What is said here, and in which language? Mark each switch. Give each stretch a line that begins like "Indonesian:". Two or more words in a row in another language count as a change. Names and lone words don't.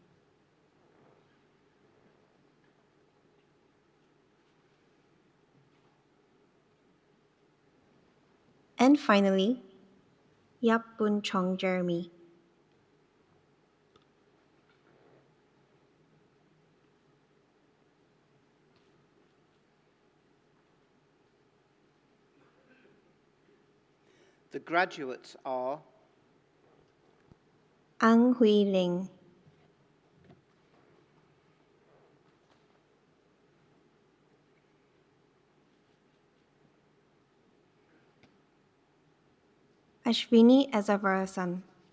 English: And finally, Yap Bun Chong Jeremy. The graduates are Ang Hui Ling. Ashwini Azavarasan.